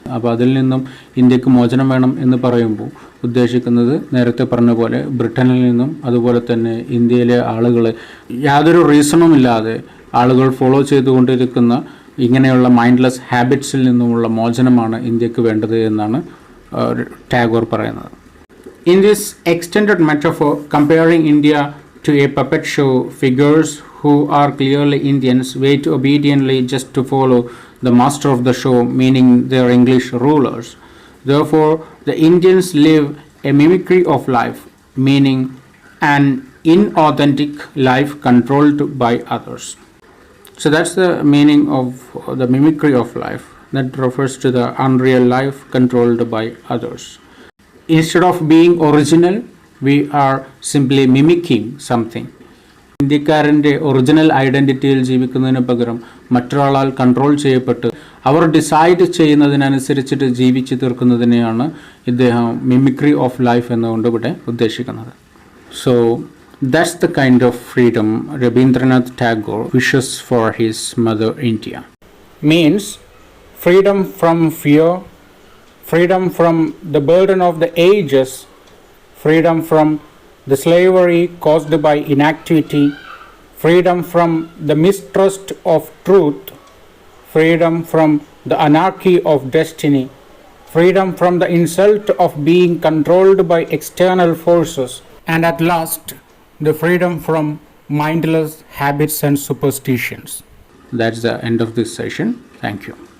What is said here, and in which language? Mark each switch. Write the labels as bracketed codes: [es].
[ml] അപ്പോൾ അതിൽ നിന്നും ഇന്ത്യക്ക് മോചനം വേണം എന്ന് പറയുമ്പോൾ ഉദ്ദേശിക്കുന്നത് നേരത്തെ പറഞ്ഞ പോലെ ബ്രിട്ടനിൽ നിന്നും അതുപോലെ തന്നെ ഇന്ത്യയിലെ ആളുകൾ യാതൊരു റീസണുമില്ലാതെ ആളുകൾ ഫോളോ ചെയ്തുകൊണ്ടിരിക്കുന്ന ഇങ്ങനെയുള്ള മൈൻഡ്ലെസ് ഹാബിറ്റ്സിൽ നിന്നുമുള്ള മോചനമാണ് ഇന്ത്യക്ക് വേണ്ടത് എന്നാണ് ടാഗോർ പറയുന്നത്. [en] In this extended metaphor, comparing India to a puppet show, figures who are clearly Indians wait obediently just to follow the master of the show, meaning their English rulers. Therefore, the Indians live a mimicry of life, meaning an inauthentic life controlled by others. So that's the meaning of the mimicry of life. That refers to the unreal life controlled by others. Instead of being original, we are simply mimicking something. [ml] ഇന്ത്യക്കാരൻ്റെ original ഐഡൻറ്റിറ്റിയിൽ ജീവിക്കുന്നതിന് പകരം മറ്റൊരാളാൽ control ചെയ്യപ്പെട്ട് അവർ decide ചെയ്യുന്നതിനനുസരിച്ചിട്ട് ജീവിച്ചു തീർക്കുന്നതിനെയാണ് ഇദ്ദേഹം mimicry of life എന്നുകൊണ്ട് ഇവിടെ ഉദ്ദേശിക്കുന്നത്. [en] So that's the kind of freedom Rabindranath Tagore wishes for his mother India. Means freedom from fear, freedom from the burden of the ages, freedom from the slavery caused by inactivity, freedom from the mistrust of truth, freedom from the anarchy of destiny, freedom from the insult of being controlled by external forces, and at last, the freedom from mindless habits and superstitions. That's the end of this session. Thank you.